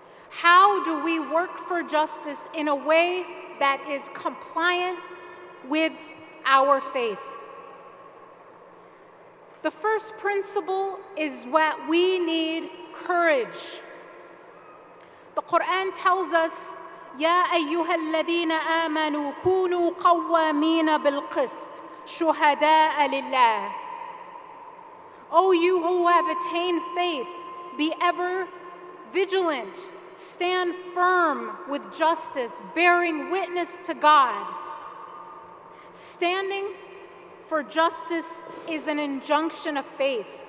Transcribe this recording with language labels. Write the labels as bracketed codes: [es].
[en] How do we work for justice in a way that is compliant with our faith? The first principle is what we need: courage. The Quran tells us, [ar] يا أيها الذين آمنوا كونوا قوامين بالقسط شهداء لله. [en] O you who have attained faith, be ever vigilant, stand firm with justice, bearing witness to God. Standing for justice is an injunction of faith.